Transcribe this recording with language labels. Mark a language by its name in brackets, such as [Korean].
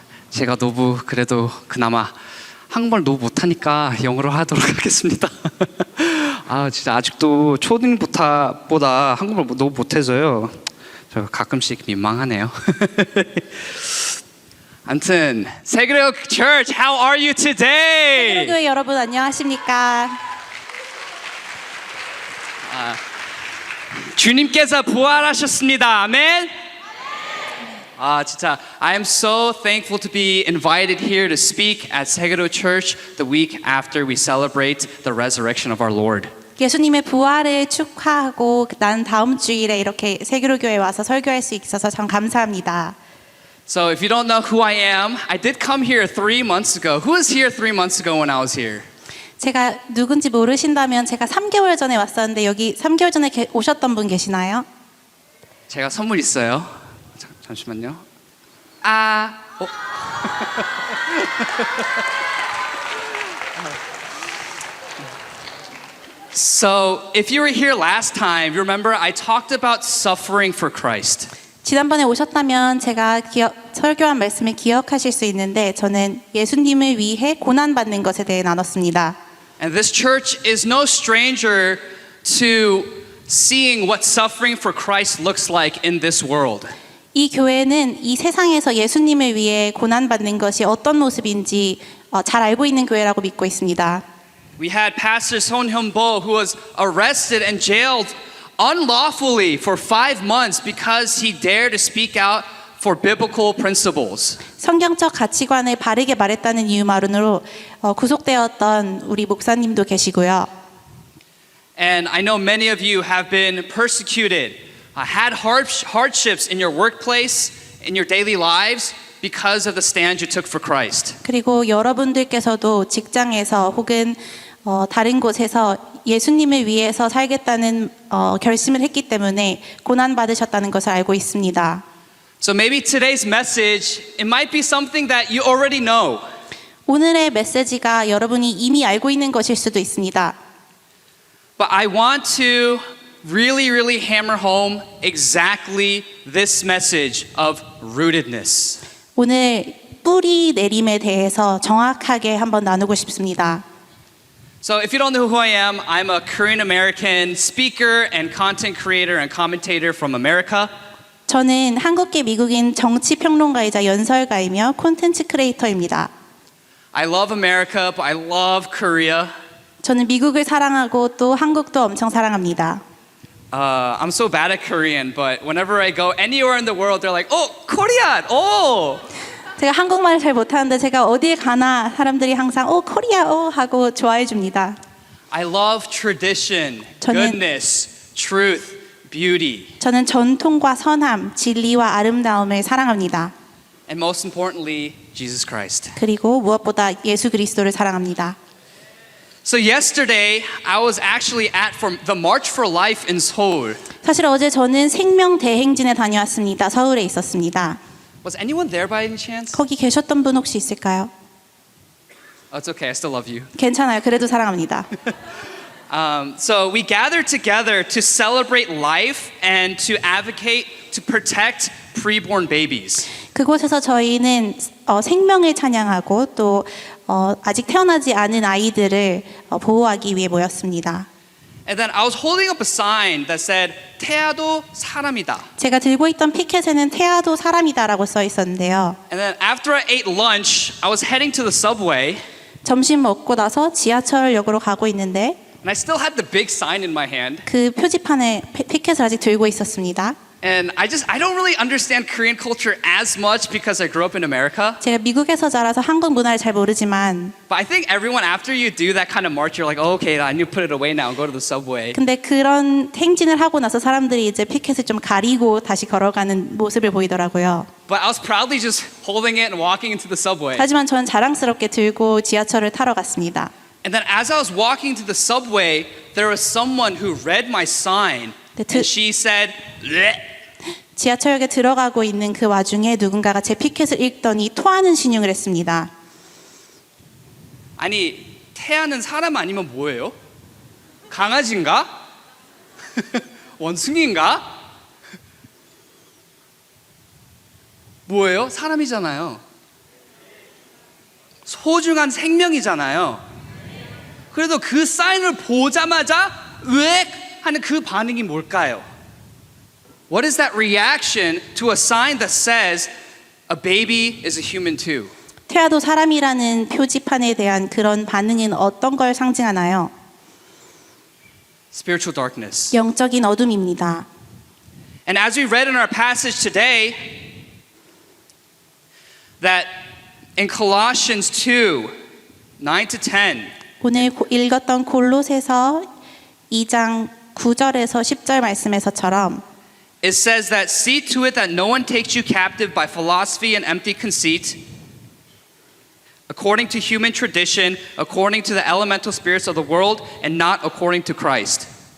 [Korean] 제가 너무 그래도 그나마 한국말 너무 못하니까 영어로 하도록 하겠습니다. 진짜 아직도 초딩보다 한국말 너무 못해서요. 저 가끔씩 민망하네요. 아무튼 [English] 세그로 Church, how are you today? [Korean] 세그로교회 여러분 안녕하십니까? 주님께서 부활하셨습니다. 아멘. 진짜 [English] I am so thankful to be invited here to speak at 세그로 Church the week after we celebrate the resurrection of our Lord. [Korean] 예수님의 부활을 축하하고 난 다음 주일에 이렇게 세그로교회에 와서 설교할 수 있어서 참 감사합니다. [English] So if you don't know who I am, I did come here 3 months ago. Who was here 3 months ago when I was here? [Korean] 제가 누군지 모르신다면 제가 3개월 전에 왔었는데 여기 3개월 전에 오셨던 분 계시나요? 제가 선물 있어요. 잠시만요. [English] So if you were here last time, you remember I talked about suffering for Christ. [Korean] 지난번에 오셨다면 제가 설교한 말씀을 기억하실 수 있는데 저는 예수님을 위해 고난받는 것에 대해 나눴습니다. [English] And this church is no stranger to seeing what suffering for Christ looks like in this world. [Korean] 이 교회는 이 세상에서 예수님을 위해 고난받는 것이 어떤 모습인지 잘 알고 있는 교회라고 믿고 있습니다. [English] We had Pastor Son Hyun-bo who was arrested and jailed unlawfully for 5 months because he dared to speak out for biblical principles. [Korean] 성경적 가치관을 바르게 말했다는 이유만으로 구속되었던 우리 목사님도 계시고요. [English] And I know many of you have been persecuted, had hardships in your workplace, in your daily lives because of the stand you took for Christ. [Korean] 그리고 여러분들께서도 직장에서 혹은 다른 곳에서 예수님을 위해서 살겠다는 결심을 했기 때문에 고난 받으셨다는 것을 알고 있습니다. [English] So maybe today's message, it might be something that you already know. [Korean] 오늘의 메시지가 여러분이 이미 알고 있는 것일 수도 있습니다. [English] But I want to really hammer home exactly this message of rootedness. [Korean] 오늘 뿌리 내림에 대해서 정확하게 한번 나누고 싶습니다. [English] So if you don't know who I am, I'm a Korean American speaker and content creator and commentator from America. [Korean] 저는 한국계 미국인 정치 평론가이자 연설가이며 콘텐츠 크리에이터입니다. [English] I love America, but I love Korea. [Korean] 저는 미국을 사랑하고 또 한국도 엄청 사랑합니다. [English] I'm so bad at Korean, but whenever I go anywhere in the world, they're like, "Oh, Korea! Oh!" [Korean] 제가 한국말을 잘 못하는데 제가 어디에 가나 사람들이 항상 코리아 하고 좋아해 줍니다. [English] I love tradition, [Korean] 저는- [English] goodness, truth, beauty, [Korean] 저는 전통과 선함, 진리와 아름다움을 사랑합니다. [English] and most importantly, Jesus Christ. [Korean] 그리고 무엇보다 예수 그리스도를 사랑합니다. [English] So yesterday, I was actually at the March for Life in Seoul. [Korean] 사실 어제 저는 생명 대행진에 다녀왔습니다. 서울에 있었습니다. [English] Was anyone there by any chance? [Korean] 거기 계셨던 분 혹시 있을까요? [English] Oh, it's okay, I still love you. [Korean] 괜찮아요. 그래도 사랑합니다. [English] So we gathered together to celebrate life and to advocate to protect preborn babies. [Korean] 그곳에서 저희는 생명을 찬양하고 또 아직 태어나지 않은 아이들을 보호하기 위해 모였습니다. [English] And then I was holding up a sign that said, [Korean] 태아도 사람이다. 제가 들고 있던 피켓에는 태아도 사람이다라고 써 있었는데요. [English] And then after I ate lunch, I was heading to the subway, [Korean] 점심 먹고 나서 지하철역으로 가고 있는데 [English] and I still had the big sign in my hand. [Korean] 그 표지판에 피켓을 아직 들고 있었습니다. [English] And I don't really understand Korean culture as much because I grew up in America. [Korean] 제가 미국에서 자라서 한국 문화를 잘 모르지만 [English] But I think everyone, after you do that kind of march, you're like, oh, okay, I need to put it away now and go to the subway. [Korean] 근데 그런 행진을 하고 나서 사람들이 이제 피켓을 좀 가리고 다시 걸어가는 모습을 보이더라고요. [English] But I was proudly just holding it and walking into the subway. [Korean] 하지만 저는 자랑스럽게 들고 지하철을 타러 갔습니다. [English] And then as I was walking to the subway, there was someone who read my sign, and she said, "Bleh." [Korean] 지하철역에 들어가고 있는 그 와중에 누군가가 제 피켓을 읽더니 토하는 신용을 했습니다. 아니 태아는 사람 아니면 뭐예요? 강아지인가? 원숭이인가? 뭐예요? 사람이잖아요. 소중한 생명이잖아요. 그래도 그 사인을 보자마자 으액 하는 그 반응이 뭘까요? [English] What is that reaction to a sign that says a baby is a human too? [Korean] 태아도 사람이라는 표지판에 대한 그런 반응은 어떤 걸 상징하나요? [English] Spiritual darkness. [Korean] 영적인 어둠입니다. [English] And as we read in our passage today, that in Colossians 2, 9 to 10, [Korean] 오늘 읽었던 골로새서 2장 9절에서 10절 말씀에서처럼 [English] it says that see to it that no one takes you captive by philosophy and empty conceit, according to human tradition, according to the elemental spirits of the world, and not according to Christ.